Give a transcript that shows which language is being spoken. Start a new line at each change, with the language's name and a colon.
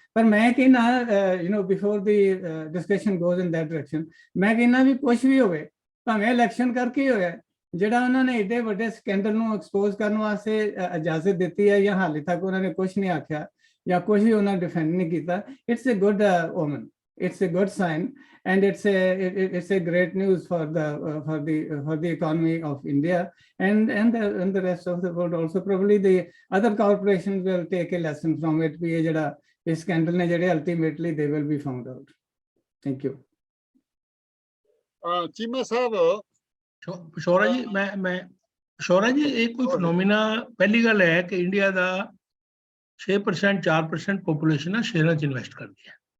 Punjabi: ਪਰ ਮੈਂ ਕਹਿੰਦਾ
English: before the discussion goes in that direction,
Punjabi: ਮੈਂ ਕਹਿੰਦਾ ਵੀ ਕੁਛ ਵੀ ਹੋਵੇ, ਭਾਵੇਂ ਇਲੈਕਸ਼ਨ ਕਰਕੇ ਹੀ ਹੋਇਆ, ਜਿਹੜਾ ਉਹਨਾਂ ਨੇ ਏਡੇ ਵੱਡੇ ਸਕੈਂਡਲ ਨੂੰ ਐਕਸਪੋਜ਼ ਕਰਨ ਵਾਸਤੇ ਇਜਾਜ਼ਤ ਦਿੱਤੀ ਹੈ ਜਾਂ ਹਾਲੇ ਤੱਕ ਉਹਨਾਂ ਨੇ ਕੁਝ ਨਹੀਂ ਆਖਿਆ ਜਾਂ ਕੁਝ ਵੀ ਉਹਨਾਂ ਡਿਫੈਂਡ ਨਹੀਂ ਕੀਤਾ,
English: It's a good omen, it's a good sign and it's a great news for the economy of India and the rest of the world also। Probably the other corporations will take a lesson from it।
Punjabi: ਵੀ ਇਹ ਜਿਹੜਾ ਇਹ scandal ਨੇ ਜਿਹੜੇ
English: ultimately they will be found out। Thank you।
Punjabi: Cheema ਸਾਹਿਬ, ਪਿਸ਼ੌਰਾ ਜੀ, ਮੈਂ ਪਿਸ਼ੌਰਾ ਜੀ, ਇਹ ਕੋਈ ਫਿਨੋਮੀਨਾ? ਪਹਿਲੀ ਗੱਲ ਹੈ ਕਿ ਇੰਡੀਆ ਦਾ 6% 4% ਪੋਪੂਲੇਸ਼ਨ ਆ ਸ਼ੇਅਰਾਂ 'ਚ ਇਨਵੈਸਟ ਕਰਦੀ ਹੈ।